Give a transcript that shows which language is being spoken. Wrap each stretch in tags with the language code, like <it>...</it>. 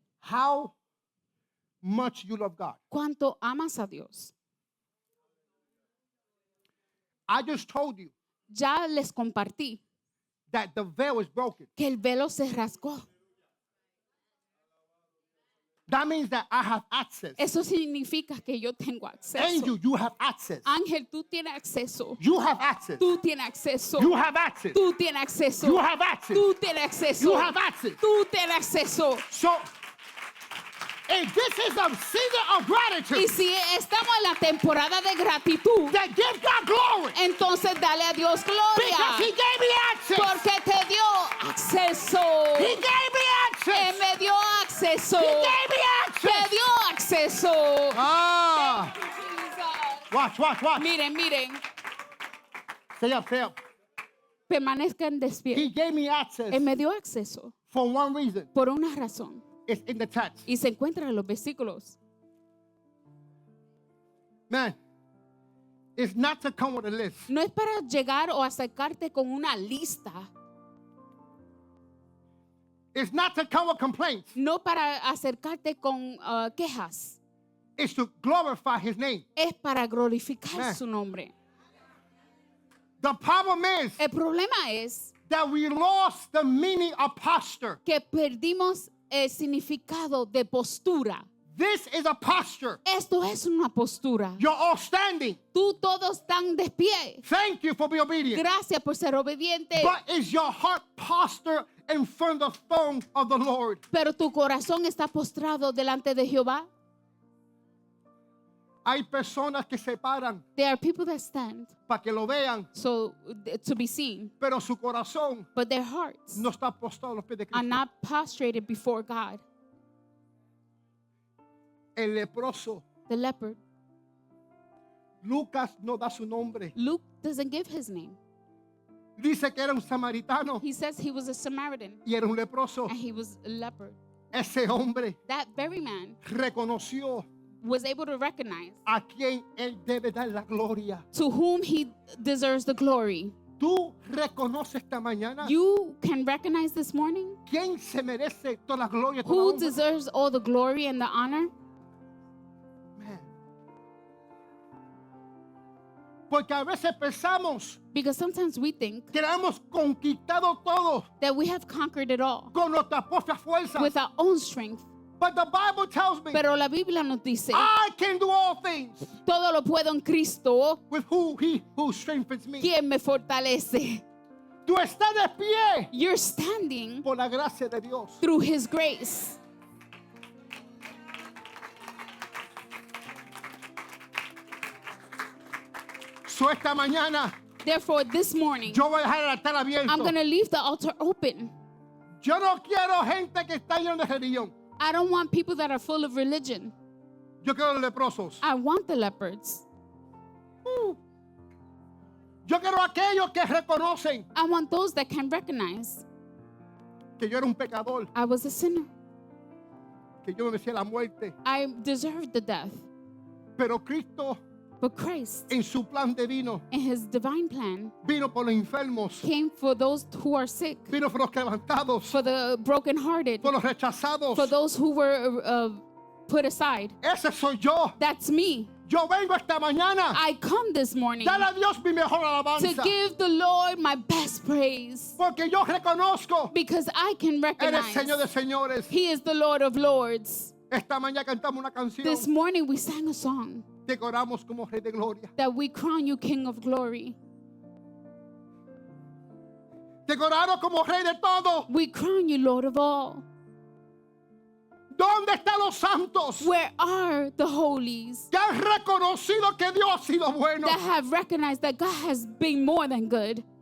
<en>how much you love God.</en> <es>cuánto amas a Dios.</es> <en>I just told you</en> <es>Ya les compartí</es> <en>that the veil is broken.</en> <es>que el velo se rasgó.</es> <en>That means that I have access.</en> <es>Eso significa que yo tengo acceso.</es> <en>Angel, you have access.</en> <es>Ángel, tú tienes acceso.</es> <en>You have access.</en> <es>Tú tienes acceso.</es> <en>You have access.</en> <es>Tú tienes acceso.</es> <en>You have access.</en> <es>Tú tienes acceso.</es> <en>You have access.</en> <es>Tú tienes acceso.</es> <en>So, if this is a season of gratitude,</en> <es>Y si estamos en la temporada de gratitud,</es> <en>then give God glory</en> <es>entonces dale a Dios</es> <en>because He</en> <es>gloria.</es> <en>gave me access.</en> <es>Porque te dio acceso.</es> <en>He gave me</en> <es>Él</es> <en>access.</en> <es>me dio acceso.</es> <en>He gave me</en> <es>Te</es> <en>access.</en> <es>dio acceso.</es> <en>Ah, watch.</en> <es>Miren.</es> <en>Stay up.</en> <es>Permanezcan despiertos.</es> <en>He gave me access</en> <es>Él me dio acceso</es> <en>for one reason.</en> <es>por una razón.</es> <en>It's in the text.</en> <es>Y se encuentra en los versículos.</es> <en>Man, it's not to come with a list.</en> <es>No es para llegar o acercarte con una lista.</es> <en>It's not to come with complaints.</en> <es>No para acercarte con quejas.</es> <en>It's to glorify His name.</en> <es>Es para glorificar</es> <en>Man.</en> <es>su nombre.</es> <en>The problem is</en> <es>El problema es</es> <en>that we lost the meaning of posture.</en> <es>que perdimos el significado de postura.</es> <en>This is a posture.</en> <es>Esto es una postura.</es> <en>You're all standing.</en> <es>Tú todos están de pie.</es> <en>Thank you for being obedient.</en> <es>Gracias por ser obediente.</es> <en>But is your heart posture in front of the throne of the Lord?</en> <es>Pero tu corazón está postrado delante de Jehová. Hay personas que se paran</es> <en>There are people that stand</en> <es>para que lo vean,</es> <en>to be seen,</en> <es>pero su corazón</es> <en>but their hearts</en> <es>no está apostado a los pies de</es> <en>are</en> <es>Cristo.</es> <en>not prostrated before God.</en> <es>El leproso,</es> <en>The leopard,</en> <es>Lucas no da su nombre.</es> <en>Luke doesn't give his name.</en> <es>Dice que era un samaritano</es> <en>He says he was a Samaritan</en> <es>y era un leproso.</es> <en>and he was a leopard.</en> <es>Ese hombre</es> <en>That very man</en> <es>reconoció</es> <en>was able to recognize</en> <es>a quien él debe dar la gloria.</es> <en>to whom he deserves the glory.</en> <es>Tú reconoces esta mañana</es> <en>You can recognize this morning</en> <es>quién se merece toda la gloria, toda la</es> <en>who</en> <es>honra?</es> <en>deserves all the glory and the honor. Man.</en> <es>Porque a veces pensamos</es> <en>Because sometimes we think</en> <es>que lo hemos conquistado todo</es> <en>that we have conquered it all</en> <es>con nuestras propias fuerzas.</es> <en>with our own strength. But the Bible tells me</en> <es>Pero la Biblia nos dice,</es> <en>I can do all things</en> <es>todo lo puedo en Cristo,</es> <en>with he who strengthens me.</en> <es>quien me fortalece. Tú estás de pie</es> <en>You're standing</en> <es>por la gracia de Dios.</es> <en>through His grace.</en> <es>So esta mañana</es> <en>Therefore, this morning,</en> <es>yo voy a dejar el altar abierto.</es> <en>I'm going to leave the altar open.</en> <es>Yo no quiero gente que está llena de religión.</es> <en>I don't want people that are full of religion.</en> <es>Yo quiero los leprosos.</es> <en>I want the leopards.</en> <es>Yo quiero aquellos que reconocen</es> <en>I want those that can recognize</en> <es>que yo era un pecador,</es> <en>I was a sinner.</en> <es>que yo merecía la muerte.</es> <en>I deserved the death.</en> <es>Pero Cristo,</es> <en>But Christ,</en> <es>en su plan divino,</es> <en>in His divine plan,</en> <es>vino por los enfermos,</es> <en>came for those who are sick,</en> <es>vino por los quebrantados,</es> <en>for the brokenhearted,</en> <es>por los rechazados.</es> <en>for those who were put aside.</en> <es>Ese soy yo.</es> <en>That's me.</en> <es>Yo vengo esta mañana</es> <en>I come this morning</en> <es>dar a Dios mi mejor</es> <en>to</en> <es>alabanza.</es> <en>give the Lord my best praise</en> <es>Porque yo reconozco,</es> <en>because I can</en> <es>eres</es> <en>recognize</en> <es>Señor de señores.</es> <en>He is the Lord of Lords.</en> <es>Esta mañana cantamos una canción.</es> <en>This morning we sang a song</en> <es>Te decoramos como Rey de Gloria.</es> <en>that we crown you King of Glory.</en> <es>Te decoramos como Rey de todo.</es> <en>We crown you Lord of all.</en> <es>¿Dónde están los santos</es> <en>Where are the holies</en> <es>que han reconocido que Dios ha sido bueno?</es> <en>that have recognized that God has been more than good?</en>